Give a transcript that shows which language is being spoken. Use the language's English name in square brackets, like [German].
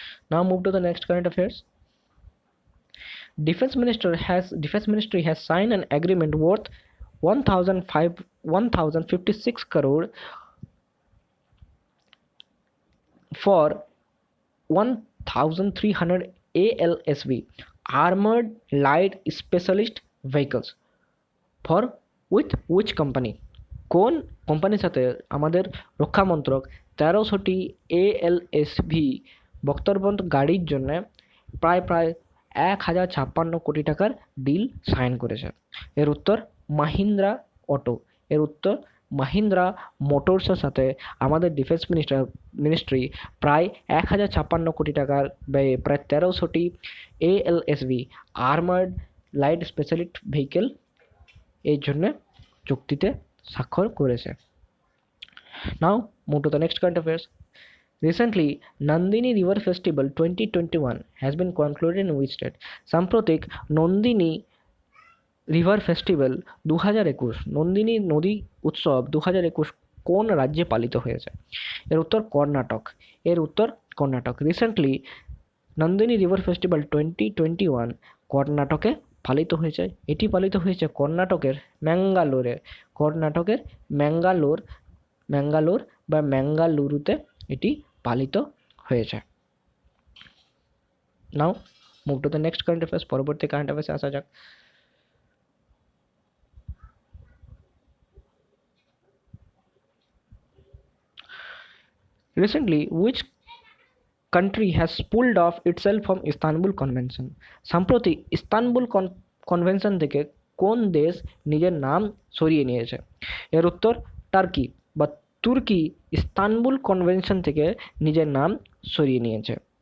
[English] Now move to the next current affairs. Defense Ministry has signed an agreement worth 1,056 crore for 1,300 ALSV armored light specialist vehicles with which company? [Bangla] কোন কোম্পানির সাথে আমাদের রক্ষা মন্ত্রক 1300টি ALSV বক্তব্যন্ত গাড়ির জন্য প্রায় 1056 কোটি টাকার ডিল সাইন করেছে। এর উত্তর মাহিন্দ্রা অটো। এর উত্তর মাহিন্দ্রা মোটরসের সাথে আমাদের ডিফেন্স মিনিস্ট্রি প্রায় 1056 কোটি টাকার ব্যয়ে প্রায় 1300টি ALSV armoured light specialist vehicle এর জন্য চুক্তিতে স্বাক্ষর করেছে। [English] Now move to the next current affairs. Recently, Nandini River Festival 2021 has been concluded in which state? [Bangla] সাম্প্রতিক নন্দিনী রিভার ফেস্টিভ্যাল 2021 নন্দিনী নদী উৎসব 2021 কোন রাজ্যে পালিত হয়েছে? এর উত্তর কর্ণাটক। এর উত্তর Karnataka. Recently Nandini river festival 2021 কর্ণাটকে পালিত হয়েছে। এটি পালিত হয়েছে কর্ণাটকের ম্যাঙ্গালোরে। কর্ণাটকের ম্যাঙ্গালোর বা ম্যাঙ্গালুরুতে এটি পালিত হয়েছে। [English] Now move to the next current affairs. [Bangla] পরবর্তী কারেন্ট অ্যাফেয়ার্সে আসা যাক। [English] Recently, which country has pulled off itself from Istanbul Convention? [Bangla] সম্প্রতি ইস্তানবুল কনভেনশন থেকে কোন দেশ নিজের নাম সরিয়ে নিয়েছে? এর উত্তর টার্কি বা তুর্কি ইস্তানবুল কনভেনশন থেকে নিজের নাম সরিয়ে নিয়েছে।